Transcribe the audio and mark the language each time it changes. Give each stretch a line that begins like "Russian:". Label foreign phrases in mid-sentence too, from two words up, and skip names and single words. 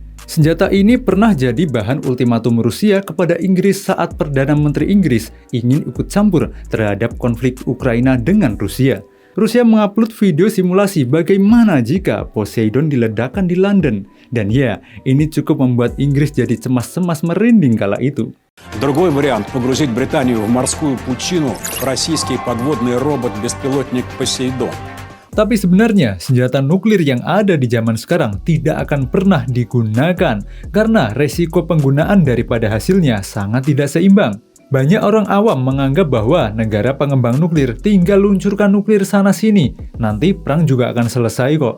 Indonesian: Senjata ini pernah jadi bahan ultimatum Rusia kepada Inggris saat Perdana Menteri Inggris ingin ikut campur terhadap konflik Ukraina dengan Rusia. Rusia mengupload video simulasi bagaimana jika Poseidon diledakkan di London. Dan ya, ini cukup membuat Inggris jadi cemas-cemas merinding kala itu.
Russian: Другой вариант – погрузить Британию в морскую пучину российский подводный робот-беспилотник «Посейдон».
Indonesian: Tapi sebenarnya, senjata nuklir yang ada di zaman sekarang tidak akan pernah digunakan karena resiko penggunaan daripada hasilnya sangat tidak seimbang. Banyak orang awam menganggap bahwa negara pengembang nuklir tinggal luncurkan nuklir sana-sini, nanti perang juga akan selesai kok.